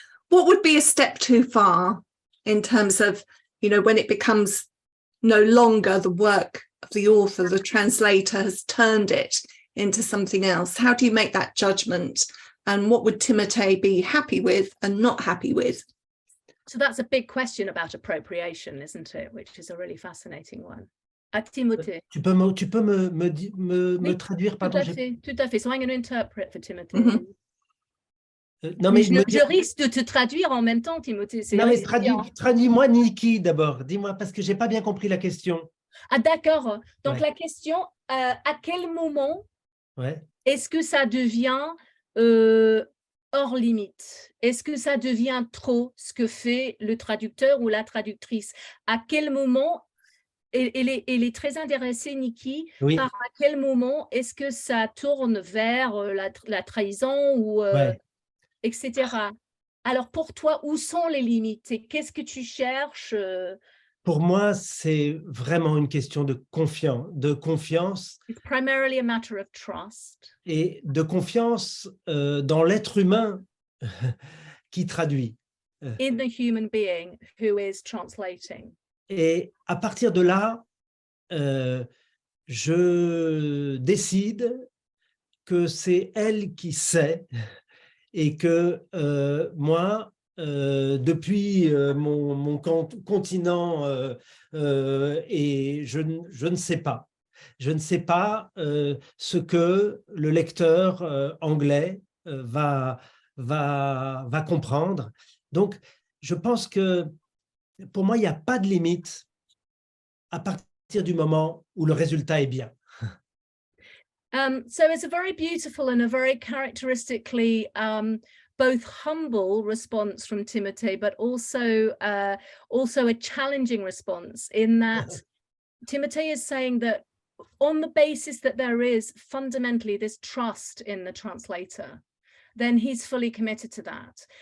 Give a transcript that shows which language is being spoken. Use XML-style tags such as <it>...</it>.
<en>What would be a step too far in terms of, when it becomes no longer the work of the author, the translator has turned it into something else? How do you make that judgment? And what would Timothée be happy with and not happy with? So that's a big question about appropriation, isn't it? Which is a really fascinating one. Timothée.</en> <fr>Tu peux me traduire, pardon? Tout à fait.</fr> <en>So I'm going to interpret for Timothée.</en> <fr>Non, mais je risque de te traduire en même temps, Timothée. Non, mais traduis-moi, Nikki, d'abord. Dis-moi, parce que j'ai pas bien compris la question. Ah, d'accord. Donc la question, à quel moment est-ce que ça devient hors limite? Est-ce que ça devient trop ce que fait le traducteur ou la traductrice? À quel moment, elle est très intéressée, Nikki, par à quel moment est-ce que ça tourne vers la trahison ou etc. Alors pour toi, où sont les limites? Et qu'est-ce que tu cherches Pour moi, c'est vraiment une question de confiance</fr> <en>It's primarily a matter of trust.</en> <fr>Et de confiance dans l'être humain qui traduit.</fr> <en>In the human being who is translating.</en> <fr>Et à partir de là, je décide que c'est elle qui sait et que moi, depuis mon continent, et je ne sais pas. Je ne sais pas ce que le lecteur anglais va comprendre. Donc, je pense que pour moi, il n'y a pas de limite à partir du moment où le résultat est bien.</fr> <en>So it's a very beautiful and a very characteristically both humble response from Timothée, but also a challenging response in that Timothée is saying that on the basis that there is fundamentally this trust in the translator, then he's fully committed to that.</en>